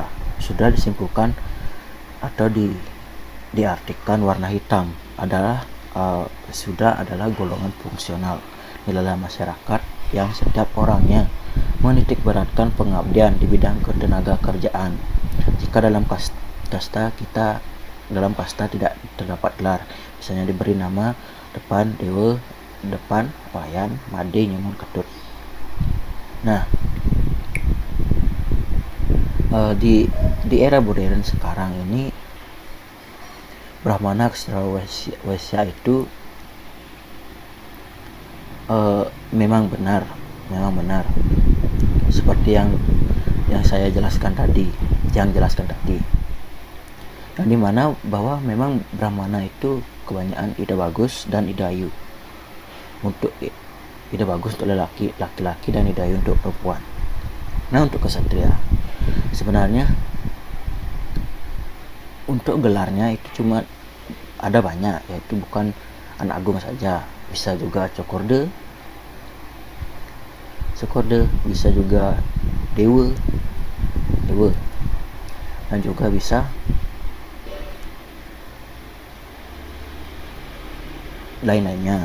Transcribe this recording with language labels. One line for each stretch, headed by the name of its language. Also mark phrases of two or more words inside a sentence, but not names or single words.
Indonesian: Sudra disimpulkan atau diartikan warna hitam Sudra adalah golongan fungsional di dalam masyarakat yang setiap orangnya menitik beratkan pengabdian di bidang ketenaga kerjaan. jika dalam kasta tidak terdapat gelar, misalnya diberi nama depan dewa, depan wayan, made, nyamun, ketut. Nah, di era modern sekarang ini, Brahmana, Ksatra, Waisya itu memang benar seperti yang saya jelaskan tadi, yang dimana bahwa memang Brahmana itu kebanyakan ida bagus dan ida ayu. Untuk ida bagus untuk laki-laki dan ida ayu untuk perempuan. Nah, untuk kesatria sebenarnya untuk gelarnya itu cuma ada banyak, yaitu bukan anak agung saja, bisa juga cokorde, bisa juga dewa, dan juga bisa lain-lainnya.